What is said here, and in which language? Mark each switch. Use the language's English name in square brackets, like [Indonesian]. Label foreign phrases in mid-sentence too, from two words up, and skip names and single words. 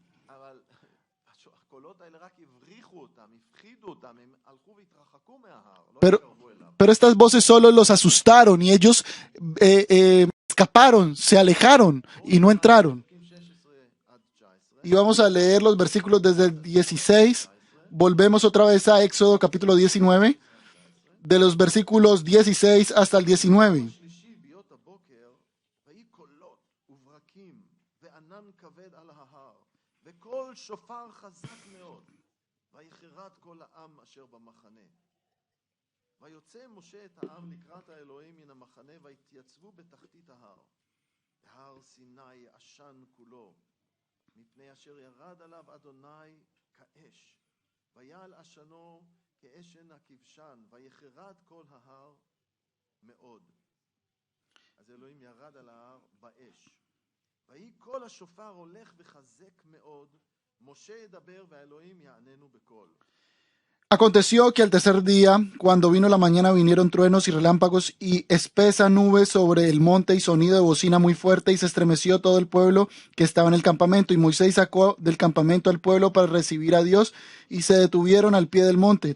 [Spanish] Pero estas voces solo los asustaron y ellos escaparon, se alejaron y no entraron. Y vamos a leer los versículos desde el 16. Volvemos otra vez a Éxodo capítulo 19, de los versículos 16 hasta el 19. [Hebrew] ויוצא משה את העם לקראת האלוהים מן המחנה ויתייצבו בתחתית ההר. והר סיני עשן כולו, מפני אשר ירד עליו אדוני כאש. ויעל עשנו כאשן הכבשן, ויחרד כל ההר מאוד. אז אלוהים ירד על ההר באש. ויהי כל השופר הולך וחזק מאוד, משה ידבר והאלוהים יעננו בקול. [Spanish] Aconteció que al tercer día, cuando vino la mañana, vinieron truenos y relámpagos y espesa nube sobre el monte y sonido de bocina muy fuerte, y se estremeció todo el pueblo que estaba en el campamento. Y Moisés sacó del campamento al pueblo para recibir a Dios, y se detuvieron al pie del monte.